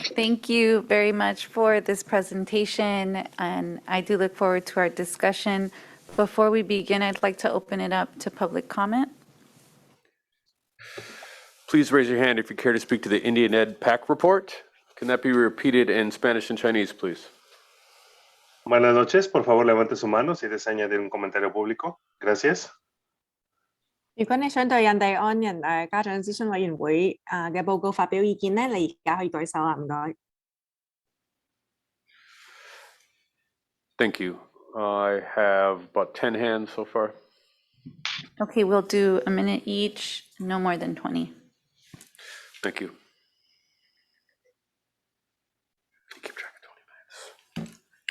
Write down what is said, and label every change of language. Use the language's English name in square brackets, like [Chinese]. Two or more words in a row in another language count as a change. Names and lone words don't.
[English] Thank you very much for this presentation, and I do look forward to our discussion. Before we begin, I'd like to open it up to public comment. Please raise your hand if you care to speak to the Indian Ed PAC report. Can that be repeated in Spanish and Chinese, please? [Spanish] Buenas noches, por favor levante su mano si desea añadir un comentario público. Gracias. [Cantonese] 如果你想對印第安人家長諮詢委員會嘅報告發表意見咧，你而家可以舉手啦，唔該。 [English] Thank you. I have about 10 hands so far. Okay, we'll do a minute each, no more than 20. Thank you. Keep track of 20 minutes.